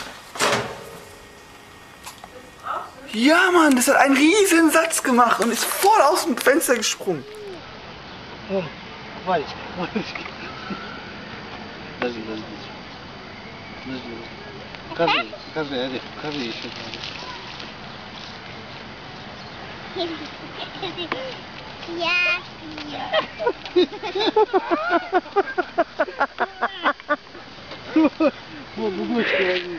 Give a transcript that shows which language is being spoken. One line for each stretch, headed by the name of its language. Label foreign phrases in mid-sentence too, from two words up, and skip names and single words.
German: Ja, Mann, das hat einen riesen Satz gemacht und ist voll aus dem Fenster gesprungen.
Russian: Oh, мальчик, мальчик. Подожди. Покажи, Олег, покажи еще. Вот, удочки возьми.